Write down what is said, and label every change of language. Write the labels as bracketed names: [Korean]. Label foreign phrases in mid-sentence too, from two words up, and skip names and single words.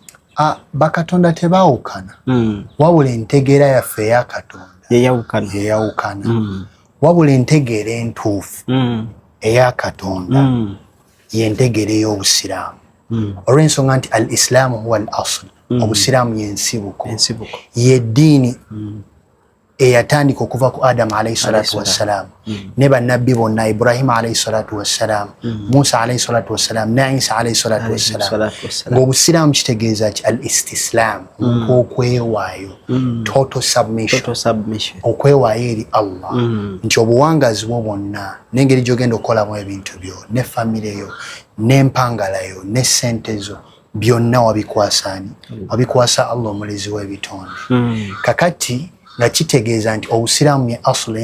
[Ganda] Bakatonda tebaawukana wabula entegeera yaffe eya Katonda yeyawukana wabula entegeera entuufu eya Katonda y'entegeera ey'obusiraamu. olw'ensonga nti [Arabic] الإسلام هو الأصل [Ganda] obusiraamu yensibuko ye ddiini eyatandika okuva ku Adamu [Arabic] عليه الصلاة والسلام [Ganda] ne bannabbi bonna Ibrahima [Arabic] عليه الصلاة والسلام [Ganda] Musa [Arabic] عليه الصلاة والسلام [Ganda] ne Isa alayhi [Arabic] الصلاة والسلام [Ganda] ng'obusiraamu kitegeeza ki [Arabic] الاستسلام [Ganda] okwewaayo [English] total submission [Ganda] okwewaayo eri Allah nti obuwangazi bwo bwonna n'engeri gy'ogenda okukolamu ebintu byo ne famire yo n'empangala yo ne ssente zo byonna wabikwasa Allah omulezi w'ebitonde kakati nga kitegeeza nti obusiraamu ye asulu